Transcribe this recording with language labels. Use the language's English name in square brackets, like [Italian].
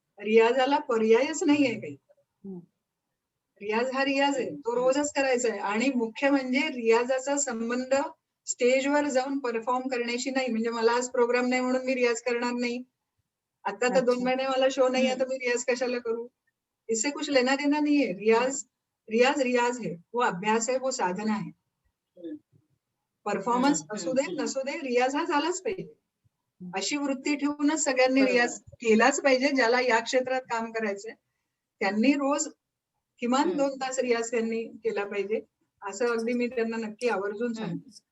[Marathi] रियाजाला पर्यायच नाहीये काही. रियाज हा रियाज आहे, तो रोजच करायचा आहे. आणि मुख्य म्हणजे रियाजाचा संबंध स्टेजवर जाऊन परफॉर्म करण्याशी नाही. म्हणजे मला आज प्रोग्राम नाही म्हणून मी रियाज करणार नाही. आता तर 2 महिने मला शो नाही आहे तर मी रियाज कशाला करू? [Hindi] इससे कुछ लेना देना नहीं है. रियाज रियाज है, वो अभ्यास है, वो साधना है. [Marathi] परफॉर्मन्स असू दे नसू दे रियाज हा झालाच पाहिजे. अशी वृत्ती ठेवूनच सगळ्यांनी रियाज केलाच पाहिजे. ज्याला या क्षेत्रात काम करायचंय त्यांनी रोज किमान 2 तास रियाज त्यांनी केला पाहिजे, असं अगदी मी त्यांना नक्की आवर्जून सांगते.